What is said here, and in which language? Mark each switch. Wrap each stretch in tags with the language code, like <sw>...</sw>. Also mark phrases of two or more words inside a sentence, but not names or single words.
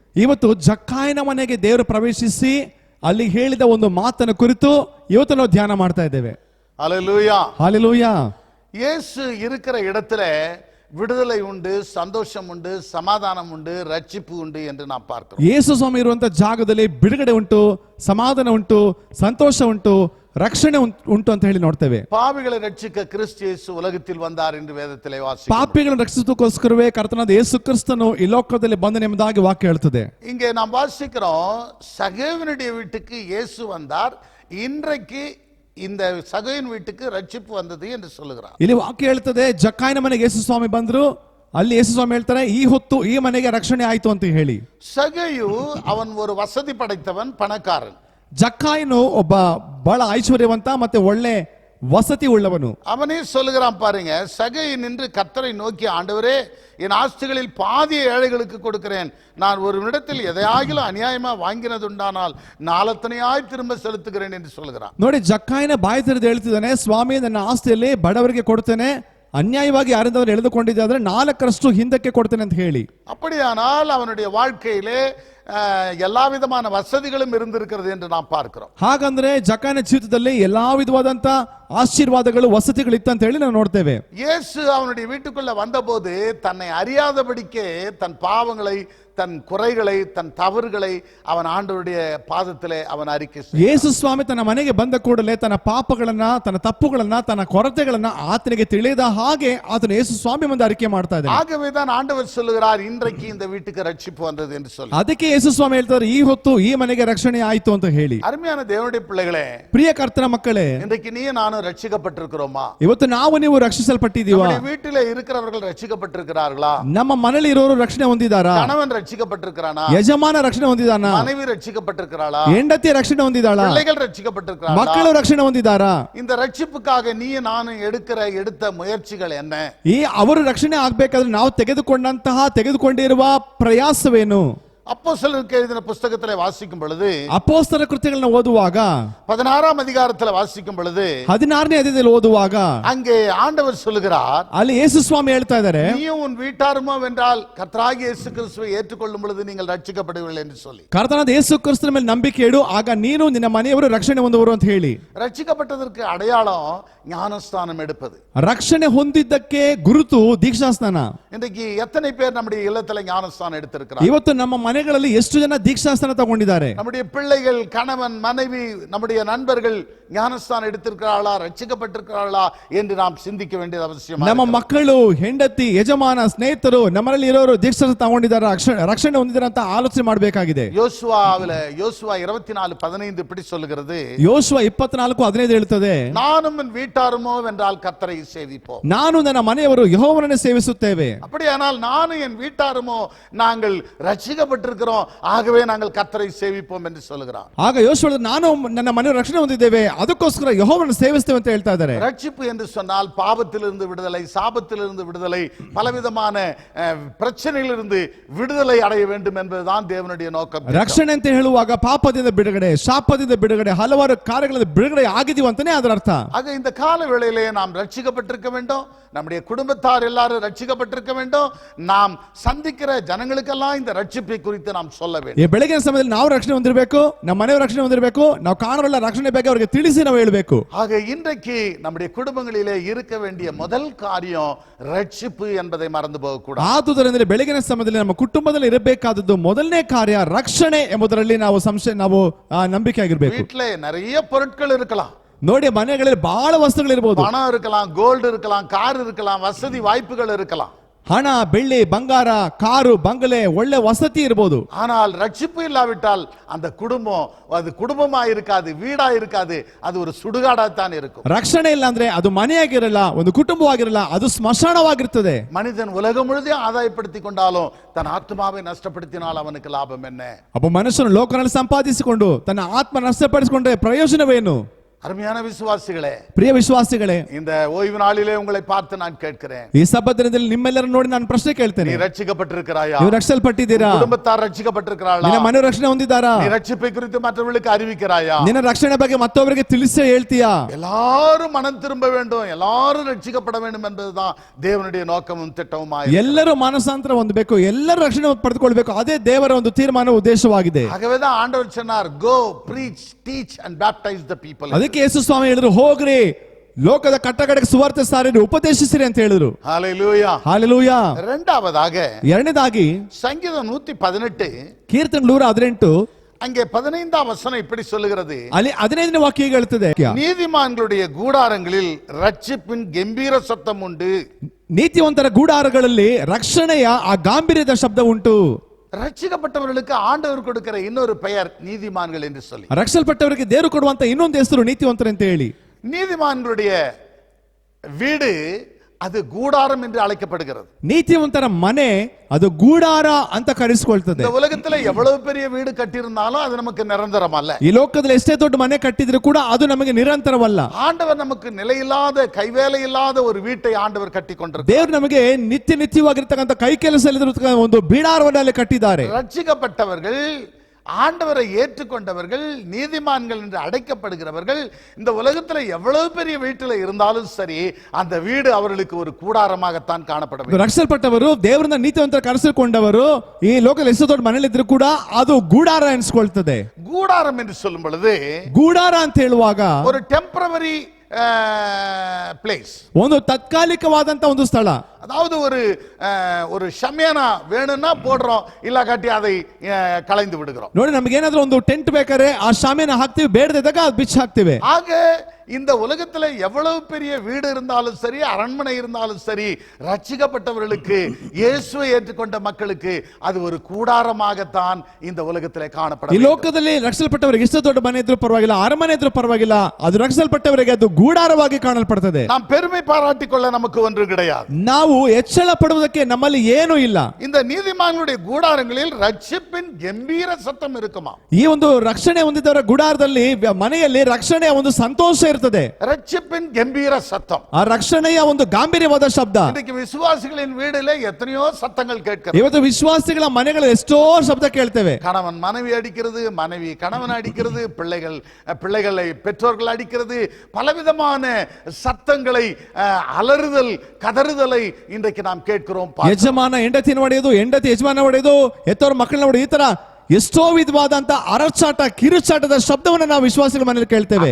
<kn>ಇವತ್ತು ಜಕ್ಕಾಯಿನ ಮನೆಗೆ ದೇವರು ಪ್ರವೇಶಿಸಿ ಅಲ್ಲಿ ಹೇಳಿದ ಒಂದು ಮಾತನ್ನ ಕುರಿತು ಇವತ್ತು ನಾವು ಧ್ಯಾನ ಮಾಡ್ತಾ ಇದ್ದೇವೆ.</kn> <ta>ஹல்லேலூயா, ஹல்லேலூயா. இயேசு இருக்கிற இடத்துல விடுதலை உண்டு, சந்தோஷம் உண்டு, சமாதானம் உண்டு, ரட்சிப்பு உண்டு என்று நாம் பார்க்கிறோம்.</ta> <kn>ಯೇಸು ಸ್ವಾಮಿ ಇರುವಂತ ಜಾಗದಲ್ಲಿ ಬಿಡುಗಡೆ ಉಂಟು, ಸಮಾಧಾನ ಉಂಟು, ಸಂತೋಷ ಉಂಟು, ರಕ್ಷಣೆ ಉಂಟು ಅಂತ ಹೇಳಿ ನೋಡ್ತೇವೆ.</kn> <ta>பாவிகளை ரட்சிக்க கிறிஸ்து இயேசு உலகத்தில் வந்தார் என்று வேதத்திலே வாசிக்கிறோம்.</ta> <kn>ಪಾಪಿಗಳನ್ನು ರಕ್ಷಿಸುವುದಕ್ಕೋಸ್ಕರವೇ ಕರ್ತನಾದ ಯೇಸು ಕ್ರಿಸ್ತನು ಈ ಲೋಕದಲ್ಲಿ ಬಂದನು ಎಂಬುದಾಗಿ ವಾಕ್ಯ ಹೇಳುತ್ತದೆ.</kn> <ta>இங்கே நாம் வாசிக்கிறோம், சகேவனுடைய வீட்டுக்கு இயேசு வந்தார், இன்றைக்கு இந்த சகேவன் வீட்டுக்கு ரட்சிப்பு வந்தது என்று சொல்லுகிறார்.</ta> <kn>ಇಲ್ಲಿ ವಾಕ್ಯ ಹೇಳ್ತದೆ, ಜಕ್ಕಾಯಿನ ಮನೆಗೆ ಯೇಸು ಸ್ವಾಮಿ ಬಂದ್ರು, ಅಲ್ಲಿ ಯೇಸು ಸ್ವಾಮಿ ಹೇಳ್ತಾರೆ, ಈ ಹೊತ್ತು ಈ ಮನೆಗೆ ರಕ್ಷಣೆ ಆಯ್ತು ಅಂತ ಹೇಳಿ.</kn> <ta>சகேயு அவன் ஒரு வசதி படைத்தவன், பணக்காரன்.</ta> <kn>ಜಕ್ಕಾಯಿನು ಒಬ್ಬ ಬಹಳ ಐಶ್ವರ್ಯವಂತ ಮತ್ತೆ ಒಳ್ಳೆ ವಸತಿ ಉಳ್ಳವನು.</kn> <ta>அவனே சொல்லுகிறான் பாருங்க, சகேயு நின்று கர்த்தரை நோக்கி, ஆண்டவரே, என் ஆஸ்திகளில் பாதியை ஏழைகளுக்கு கொடுக்கிறேன், நான் ஒரு இடத்தில் எதையாகிலும் அநியாயமா வாங்கினது உண்டானால் நாலத்தனையாய் திரும்ப செலுத்துகிறேன் என்று சொல்லுகிறான்.</ta> <kn>ನೋಡಿ, ಜಕ್ಕಾಯಿನ ಬಾಯಿ ತೆರೆದು ಹೇಳ್ತಿದ್ದಾನೆ, ಸ್ವಾಮಿ ನನ್ನ ಆಸ್ತಿಯಲ್ಲಿ ಬಡವರಿಗೆ ಕೊಡ್ತೇನೆ, ಅನ್ಯಾಯವಾಗಿ ಯಾರಿಂದವರು ಎಳೆದುಕೊಂಡಿದ್ದಾದ್ರೆ 4ರಷ್ಟು ಹಿಂದಕ್ಕೆ ಕೊಡ್ತೇನೆ ಅಂತ ಹೇಳಿ.</kn> <ta>அப்படியானால் அவனுடைய வாழ்க்கையிலே எல்லா விதமான வசதிகளும் இருந்திருக்கிறது என்று நாம் பார்க்கிறோம்.</ta> <kn>ಹಾಗಂದ್ರೆ ಜಕ್ಕಾಯಿನ ಜೀವಿತದಲ್ಲಿ ಎಲ್ಲಾ ವಿಧವಾದಂತ ಆಶೀರ್ವಾದಗಳು, ವಸತಿಗಳು ಇತ್ತು ಅಂತ ಹೇಳಿ ನಾವು ನೋಡ್ತೇವೆ.</kn> <ta>இயேசு அவனுடைய வீட்டுக்குள்ள வந்தபோது தன்னை அறியாதபடிக்கே தன் பாவங்களை, தன் குறைகளை, தன் தவறுகளை அவன் ஆண்டவருடைய பாதத்திலே அவன் அறிக்கை செய்தான்.</ta> <kn>ಯೇಸು ಸ್ವಾಮಿ ತನ್ನ ಮನೆಗೆ ಬಂದ ಕೂಡಲೇ ತನ್ನ ಪಾಪಗಳನ್ನ, ತನ್ನ ತಪ್ಪುಗಳನ್ನ, ತನ್ನ ಕೊರತೆಗಳನ್ನ ಆತನಿಗೆ ತಿಳಿದ ಹಾಗೆ ಆತನು ಯೇಸು ಸ್ವಾಮಿ ಮುಂದೆ ಅರಿಕೆ ಮಾಡ್ತಾ ಇದ್ದಾನೆ.</kn> <ta>ஆகவே தான் ஆண்டவர் சொல்லுகிறார், இன்றைக்கு இந்த வீட்டுக்கு ரட்சிப்பு வந்தது என்று சொல்லி.</ta> <kn>ಅದಕ್ಕೆ ಯೇಸು ಸ್ವಾಮಿ ಹೇಳ್ತಾರೆ, ಈ ಹೊತ್ತು ಈ ಮನೆಗೆ ರಕ್ಷಣೆ ಆಯ್ತು ಅಂತ ಹೇಳಿ.</kn> <ta>அருமையான தேவனுடைய பிள்ளைகளே,</ta> <kn>ಪ್ರಿಯ ಕರ್ತನ ಮಕ್ಕಳೇ,</kn> <ta>இன்றைக்கு நீ நானும் ரட்சிக்கப்பட்டிருக்கிறோமா?</ta> <kn>ಇವತ್ತು ನಾವು ನೀವು ರಕ್ಷಿಸಲ್ಪಟ್ಟಿದ್ದೀವಾ?</kn> <ta>நம்முடைய வீட்டிலே இருக்கிறவர்கள் ரட்சிக்கப்பட்டிருக்கிறார்களா?</ta> <kn>ನಮ್ಮ ಮನೆಯಲ್ಲಿ ಇರೋರು ರಕ್ಷಣೆ ಹೊಂದಿದಾರಾ?</kn> <ta>கணவன் ரட்சிக்கப்பட்டிருக்கிறானா?</ta> <kn>ಯಜಮಾನ ರಕ್ಷಣೆ ಹೊಂದಿದಾನ?</kn> <ta>மனைவி ரட்சிக்கப்பட்டிருக்கிறாளா?</ta> <kn>ಹೆಂಡತಿ ರಕ್ಷಣೆ ಹೊಂದಿದಾಳ?</kn> <ta>பிள்ளைகள் ரட்சிக்கப்பட்டிருக்கிறார்களா?</ta> <kn>ಮಕ್ಕಳು ರಕ್ಷಣೆ ಹೊಂದಿದಾರಾ?</kn> <ta>இந்த ரட்சிப்புக்காக நீ நானும் எடுத்த முயற்சிகள் என்ன?</ta> <kn>ಈ ಅವರು ರಕ್ಷಣೆ ಆಗ್ಬೇಕಾದ್ರೆ ನಾವು ತೆಗೆದುಕೊಂಡಿರುವ ಪ್ರಯಾಸವೇನು?</kn> <ta>அப்போஸ்தலருக்கு எழுதின புஸ்தகத்திலே வாசிக்கும் பொழுது,</ta> <kn>ಅಪೊಸ್ತಲರ ಕೃತ್ಯಗಳನ್ನ ಓದುವಾಗ</kn> <ta>16ஆம் அதிகாரத்தில் வாசிக்கும் பொழுது</ta> <kn>16ನೇ ಅಧ್ಯಾಯದಲ್ಲಿ ಓದುವಾಗ</kn> <ta>அங்கே ஆண்டவர் சொல்லுகிறார்,</ta> <kn>ಅಲ್ಲಿ ಯೇಸು ಸ್ವಾಮಿ ಹೇಳ್ತಾ ಇದ್ದಾರೆ,</kn> <ta>நீயும் உன் வீட்டாருமோ வென்றால் கர்த்தராகிய இயேசு கிறிஸ்துவை ஏற்றுக்கொள்ளும் பொழுது நீங்கள் ரட்சிக்கப்படுவீர்கள் என்று சொல்லி.</ta> <kn>ಕರ್ತನಾದ ಯೇಸು ಕ್ರಿಸ್ತನ ಮೇಲೆ ನಂಬಿಕೆ ಇಡು, ಆಗ ನೀನು ನಿನ್ನ ಮನೆಯವರು ರಕ್ಷಣೆ ಹೊಂದುವರು ಅಂತ ಹೇಳಿ.</kn> <ta>ரட்சிக்கப்பட்டதற்கு அடையாளம் ஞானஸ்தானம் எடுப்பது.</ta> <kn>ರಕ್ಷಣೆ ಹೊಂದಿದ್ದಕ್ಕೆ ಗುರುತು ದೀಕ್ಷಾಸ್ನಾನ.</kn> <ta>இன்றைக்கு எத்தனை பேர் நம்முடைய இல்லத்துல ஞானஸ்தானம் எடுத்திருக்கிறார்?</ta> <kn>ಇವತ್ತು ನಮ್ಮ ಮನೆಗಳಲ್ಲಿ ಎಷ್ಟು ಜನ ದೀಕ್ಷಾಸ್ನಾನ ತಗೊಂಡಿದ್ದಾರೆ?</kn> <ta>நம்முடைய பிள்ளைகள், கணவன், மனைவி, நம்முடைய நண்பர்கள் ஞானஸ்தானம் எடுத்திருக்கிறார்களா, ரட்சிக்கப்பட்டிருக்கிறார்களா என்று நாம் சிந்திக்க வேண்டியது அவசியம்.</ta> <kn>ನಮ್ಮ ಮಕ್ಕಳು, ಹೆಂಡತಿ, ಯಜಮಾನ, ಸ್ನೇಹಿತರು ನಮ್ಮಲ್ಲಿ ಇರೋರು ದೀಕ್ಷಾಸ್ನಾನ ತಗೊಂಡಿದ್ದಾರೆ, ರಕ್ಷಣೆ ಹೊಂದಿದ್ದಾರೆ ಅಂತ ಆಲೋಚನೆ ಮಾಡಬೇಕಾಗಿದೆ.</kn> <ta>யோசுவா 24:15 இப்படி சொல்லுகிறது,</ta> <kn>ಯೋಶುವ 24:15 ಹೇಳುತ್ತದೆ,</kn> <ta>நானும் என் வீட்டாருமோ வென்றால் கர்த்தரை சேவிப்போம்.</ta> <kn>ನಾನು ನನ್ನ ಮನೆಯವರು ಯೆಹೋವನನ್ನೇ ಸೇವಿಸುತ್ತೇವೆ.</kn> <ta>அப்படியானால் நானும் என் வீட்டாருமோ நாங்கள் ரட்சிக்கப்பட்டிருக்கிறோம், ஆகவே நாங்கள் கர்த்தரை சேவிப்போம் என்று சொல்லுகிறார்.</ta> <kn>ಆಗ ಯೋಶುವ ನಾನು ನನ್ನ ಮನೆಯವರು ರಕ್ಷಣೆ ಹೊಂದಿದ್ದೇವೆ, ಅದಕ್ಕೋಸ್ಕರ ಯೆಹೋವನನ್ನು ಸೇವಿಸ್ತೇವೆ ಅಂತ ಹೇಳ್ತಾ ಇದ್ದಾರೆ.</kn> <ta>ரட்சிப்பு என்று சொன்னால் பாவத்திலிருந்து விடுதலை, சாபத்திலிருந்து விடுதலை, பலவிதமான பிரச்சனைகளிலிருந்து விடுதலை அடைய வேண்டும் என்பதுதான் தேவனுடைய நோக்கம்.</ta> <kn>ರಕ್ಷಣೆ ಅಂತ ಹೇಳುವಾಗ ಪಾಪದಿಂದ ಬಿಡುಗಡೆ, ಶಾಪದಿಂದ ಬಿಡುಗಡೆ, ಹಲವಾರು ಕಾರ್ಯಗಳಿಂದ ಬಿಡುಗಡೆ ಆಗಿದೀವಿ ಅಂತಾನೆ ಅದರ ಅರ್ಥ.</kn> <ta>ஆக இந்த கால வேளையிலே நாம் ரட்சிக்கப்பட்டிருக்க வேண்டும், நம்முடைய குடும்பத்தார் எல்லாரும் ரட்சிக்கப்பட்டிருக்க வேண்டும், நாம் சந்திக்கிற ஜனங்களுக்கெல்லாம் இந்த ரட்சிப்பை குறித்து நாம் சொல்ல வேண்டும்.</ta> <kn>ಈ ಬೆಳಗಿನ ಸಮಯದಲ್ಲಿ ನಾವು ರಕ್ಷಣೆ ಹೊಂದಿರಬೇಕು, ನಮ್ಮ ಮನೆಯವರು ರಕ್ಷಣೆ ಹೊಂದಿರಬೇಕು, ನಾವು ಕಾಣೋರೆಲ್ಲ ರಕ್ಷಣೆ ಬಗ್ಗೆ ಅವರಿಗೆ ತಿಳಿಸಿ ನಾವು ಹೇಳಬೇಕು.</kn> <ta>ஆக இன்றைக்கு நம்முடைய குடும்பங்களிலே இருக்க வேண்டிய முதல் காரியம் ரட்சிப்பு என்பதை மறந்து போக கூடாது.</ta> <kn>ಆದುದರಿಂದ ಬೆಳಗಿನ ಸಮಯದಲ್ಲಿ ನಮ್ಮ ಕುಟುಂಬದಲ್ಲಿ ಇರಬೇಕಾದದ್ದು ಮೊದಲನೇ ಕಾರ್ಯ ರಕ್ಷಣೆ ಎಂಬುದರಲ್ಲಿ ನಾವು ನಂಬಿಕೆ ಆಗಿರಬೇಕು.</kn> <ta>வீட்டிலே நிறைய பொருட்கள் இருக்கலாம்.</ta> <kn>ನೋಡಿ, ಮನೆಗಳಲ್ಲಿ ಬಹಳ ವಸ್ತುಗಳು ಇರಬಹುದು.</kn> <ta>பணம் இருக்கலாம், கோல்டு இருக்கலாம், கார் இருக்கலாம், வசதி வாய்ப்புகள் இருக்கலாம்.</ta> <kn>ಹಣ, ಬೆಳ್ಳಿ, ಬಂಗಾರ, ಕಾರು, ಬಂಗಲೆ, ಒಳ್ಳೆ ವಸತಿ ಇರಬಹುದು.</kn> <ta>ஆனால் ரட்சிப்பு இல்லாவிட்டால் அந்த குடும்பம் அது குடும்பமா இருக்காது, வீடா இருக்காது, அது ஒரு சுடுகாடாத்தான் இருக்கும்.</ta> <kn>ರಕ್ಷಣೆ ಇಲ್ಲ ಅಂದ್ರೆ ಅದು ಮನೆಯಾಗಿರಲ್ಲ, ಒಂದು ಕುಟುಂಬವಾಗಿರಲ್ಲ, ಅದು ಸ್ಮಶಾನವಾಗಿರ್ತದೆ.</kn> <ta>மனிதன் உலகம் முழுதையும் ஆதாயப்படுத்திக் கொண்டாலும் தன் ஆத்மாவை நஷ்டப்படுத்தினால் அவனுக்கு லாபம் என்ன?</ta> <kn>ಒಬ್ಬ ಮನುಷ್ಯನು ಲೋಕನಲ್ಲಿ ಸಂಪಾದಿಸಿಕೊಂಡು ತನ್ನ ಆತ್ಮ ನಷ್ಟಪಡಿಸಿಕೊಂಡ್ರೆ ಪ್ರಯೋಜನವೇನು?</kn> <ta>அருமையான விசுவாசிகளே,</ta> <kn>ಪ್ರಿಯ ವಿಶ್ವಾಸಿಗಳೇ,</kn> <ta>இந்த ஓய்வு நாளிலே உங்களை பார்த்து நான் கேட்கிறேன்,</ta> <kn>ಈ ಸಬ್ಬತ್ ದಿನದಲ್ಲಿ ನಿಮ್ಮೆಲ್ಲರನ್ನು ನೋಡಿ ನಾನು ಪ್ರಶ್ನೆ ಕೇಳ್ತೇನೆ.</kn> <ta>நீ ரட்சிக்கப்பட்டிருக்கிறாயா?</ta> <kn>ನೀವು ರಕ್ಷಿಸಲ್ಪಟ್ಟಿದ್ದೀರಾ?</kn> <ta>குடும்பத்தார் ரட்சிக்கப்பட்டிருக்கிறாளா?</ta> <kn>ನಿನ್ನ ಮನೆ ರಕ್ಷಣೆ ಹೊಂದಿದ್ದಾರಾ?</kn> <ta>நீ ரட்சிப்பை குறித்து மற்றவர்களுக்கு அறிவிக்கிறாயா?</ta> <kn>ನಿನ್ನ ರಕ್ಷಣೆ ಬಗ್ಗೆ ಮತ್ತೊಬ್ಬರಿಗೆ ತಿಳಿಸಿ ಹೇಳ್ತೀಯಾ?</kn> <ta>எல்லாரும் மனம் திரும்ப வேண்டும், எல்லாரும் ரட்சிக்கப்பட வேண்டும் என்பதுதான் தேவனுடைய நோக்கமும் திட்டமும்.</ta> <kn>ಎಲ್ಲರೂ ಮಾನಸಾಂತರ ಹೊಂದಬೇಕು, ಎಲ್ಲರೂ ರಕ್ಷಣೆ ಪಡೆದುಕೊಳ್ಳಬೇಕು, ಅದೇ ದೇವರ ಒಂದು ತೀರ್ಮಾನ ಉದ್ದೇಶವಾಗಿದೆ.</kn> <ta>ஆகவேதான் ஆண்டவர் சொன்னார்,</ta> <en>go preach, teach and baptize the people.</en> <kn>ಅದಕ್ಕೆ ಯೇಸು ಸ್ವಾಮಿ ಹೇಳಿದ್ರು, ಹೋಗ್ರಿ, ಲೋಕದ ಕಟ್ಟಕಡೆಗೆ ಸುವಾರ್ತೆ ಸಾರಿರಿ, ಉಪದೇಶಿಸಿರಿ ಅಂತ ಹೇಳಿದ್ರು.</kn> <ta>ஹalleluya.</ta> <kn>ಹಾಲೆಲೂಯಾ.</kn> <ta>இரண்டாவதாக</ta> <kn>ಎರಡನೇದಾಗಿ</kn> <ta>சங்கீதம் 118</ta> <kn>ಕೀರ್ತನೆ 118</kn> <ta>அங்கே 15ஆம் வசனம் இப்படி சொல்லுகிறது,</ta> <kn>ಅಲ್ಲಿ 15ನೇ ವಾಕ್ಯ ಹೀಗೆ ಹೇಳ್ತದೆ,</kn> <ta>நீதிமான்களுடைய கூடாரங்களில் ரட்சிப்பின் கம்பீர சத்தம் உண்டு.</ta> <kn>ನೀತಿವಂತರ ಗೂಡಾರಗಳಲ್ಲಿ ರಕ್ಷಣೆಯ ಆ ಗಾಂಭೀರ್ಯದ ಶಬ್ದ ಉಂಟು.</kn> <ta>ரட்சிக்கப்பட்டவர்களுக்கு ஆண்டவர் கொடுக்கிற இன்னொரு பெயர் நீதிமான்கள் என்று சொல்லி.</ta> <kn>ರಕ್ಷಲ್ಪಟ್ಟವರಿಗೆ ದೇವರು ಕೊಡುವಂತ ಇನ್ನೊಂದು ಹೆಸರು ನೀತಿವಂತರು ಅಂತ ಹೇಳಿ.</kn> <ta>நீதிமான்களுடைய வீடு அது கூடாரம் என்று அழைக்கப்படுகிறது.</ta> <kn>ನೀತಿವಂತರ ಮನೆ ಅದು ಗೂಡಾರ ಅಂತ ಕರೆಸಿಕೊಳ್ತದೆ.</kn> <ta>இந்த உலகத்துல எவ்வளவு பெரிய வீடு கட்டியிருந்தாலும் அது நமக்கு நிரந்தரம் அல்ல.</ta> <kn>ಈ ಲೋಕದಲ್ಲಿ ಎಷ್ಟೇ ದೊಡ್ಡ ಮನೆ ಕಟ್ಟಿದ್ರು ಕೂಡ ಅದು ನಮಗೆ ನಿರಂತರವಲ್ಲ.</kn> <ta>ஆண்டவர் நமக்கு நிலையில்லாத கைவேலை இல்லாத ஒரு வீட்டை ஆண்டவர் கட்டி கொண்டிருக்கிறார்.</ta> <kn>ದೇವರು ನಮಗೆ ನಿತ್ಯವಾಗಿರ್ತಕ್ಕಂಥ ಕೈ ಕೆಲಸ ಇಲ್ಲದಿರತಕ್ಕಂಥ ಒಂದು ಬೀಡಾರವನ್ನೇ ಕಟ್ಟಿದ್ದಾರೆ.</kn> <ta>ரட்சிக்கப்பட்டவர்கள், ஆண்டவரை ஏற்றுக்கொண்டவர்கள், நீதிமான்கள் என்று அழைக்கப்படுகிறவர்கள் இந்த உலகத்துல எவ்வளவு பெரிய வீட்டில் இருந்தாலும் சரி, அந்த வீடு அவர்களுக்கு ஒரு கூடாரமாகத்தான் காணப்பட வேண்டும்.</ta> <kn>ರಕ್ಷಲ್ಪಟ್ಟವರು, ದೇವರನ್ನ ನೀತಿವಂತರ ಕರೆಸಿಕೊಂಡವರು ಈ ಲೋಕದಲ್ಲಿ ಎಷ್ಟು ದೊಡ್ಡ ಮನೆಯಲ್ಲಿ ಇದ್ರು ಕೂಡ ಅದು ಗೂಡಾರ ಎನಿಸಿಕೊಳ್ತದೆ.</kn> <ta>கூடாரம் என்று சொல்லும் பொழுது</ta> <kn>ಗೂಡಾರ ಅಂತ ಹೇಳುವಾಗ</kn> <en>ஒரு temporary place,</en> <kn>ಒಂದು ತಾತ್ಕಾಲಿಕವಾದಂತ ಒಂದು ಸ್ಥಳ.</kn> <ta>அதாவது ஒரு ஷமியானா வேணும்னா போடுறோம், இல்ல காட்டி அதை கலைந்து விடுகிறோம்.</ta> <kn>ನೋಡಿ, ನಮಗೆ ಏನಾದ್ರೂ ಒಂದು ಟೆಂಟ್ ಬೇಕಾದ್ರೆ ಆ ಶಾಮಿಯಾನ ಹಾಕ್ತಿವಿ, ಬೇಡದಿದ್ದಾಗ ಅದು ಬಿಚ್ಚಿ ಹಾಕ್ತಿವಿ.</kn> <ta>ஆக இந்த உலகத்துல எவ்வளவு பெரிய வீடு இருந்தாலும் சரி, அரண்மனை இருந்தாலும் சரி, ரட்சிக்கப்பட்டவர்களுக்கு, இயேசுவை ஏற்றுக்கொண்ட மக்களுக்கு அது ஒரு கூடாரமாகத்தான் இந்த உலகத்திலே காணப்படும்.</ta> <kn>ಈ ಲೋಕದಲ್ಲಿ ರಕ್ಷಿಸಲ್ಪಟ್ಟವರಿಗೆ ಎಷ್ಟು ದೊಡ್ಡ ಮನೆ ಇದ್ರೂ ಪರವಾಗಿಲ್ಲ, ಅರಮನೆ ಇದ್ರೂ ಪರವಾಗಿಲ್ಲ, ಅದು ರಕ್ಷಿಸಲ್ಪಟ್ಟವರಿಗೆ ಅದು ಗೂಡಾರವಾಗಿ ಕಾಣಲ್ಪಡ್ತದೆ.</kn> <ta>நாம் பெருமை பாராட்டிக்கொள்ள நமக்கு ஒன்று கிடையாது.</ta> <kn>ನಾವು ಹೆಚ್ಚಳ ಪಡುವುದಕ್ಕೆ ನಮ್ಮಲ್ಲಿ ಏನೂ ಇಲ್ಲ.</kn> <ta>இந்த நீதிமான்களுடைய கூடாரங்களில் ரட்சிப்பின் கம்பீர சத்தம் இருக்குமா?</ta> <kn>ಈ ಒಂದು ರಕ್ಷಣೆ ಹೊಂದಿದವರ ಗುಡಾರದಲ್ಲಿ, ಮನೆಯಲ್ಲಿ ರಕ್ಷಣೆಯ ಒಂದು ಸಂತೋಷ ಇರ್ತದೆ.</kn> <ta>ரட்சிப்பின் கம்பீர சத்தம்.</ta> <kn>ಆ ರಕ್ಷಣೆಯ ಒಂದು ಗಾಂಭೀರ್ಯವಾದ ಶಬ್ದ.</kn> <ta>இன்னைக்கு விசுவாசிகளின் வீடுல எத்தனையோ சத்தங்கள் கேட்கிறது.</ta> <kn>ಇವತ್ತು ವಿಶ್ವಾಸಿಗಳ ಮನೆಗಳಲ್ಲಿ ಎಷ್ಟೋ ಶಬ್ದ ಕೇಳ್ತೇವೆ.</kn> <ta>கணவன் மனைவி அடிக்கிறது, மனைவி கணவன் அடிக்கிறது, பிள்ளைகளை பெற்றோர்கள் அடிக்கிறது, பலவிதமான சத்தங்களை, அலறுதல், கதறுதலை இன்றைக்கு நாம் கேட்கிறோம்.</ta> <kn>ಯಜಮಾನ ಹೆಂಡತಿನ ಹೊಡೆಯೋದು, ಹೆಂಡತಿ ಯಜಮಾನ ಹೊಡೆಯೋದು, ಹೆತ್ತವ್ರ ಮಕ್ಕಳನ್ನ ಹೊಡೆಯೋದು, ಈ ತರ ಎಷ್ಟೋ ವಿಧವಾದಂತ ಅರಚಾಟ, ಕಿರುಚಾಟದ ಶಬ್ದವನ್ನು ನಾವು ವಿಶ್ವಾಸಿಗಳ ಮನೆಯಲ್ಲಿ ಕೇಳ್ತೇವೆ.</kn>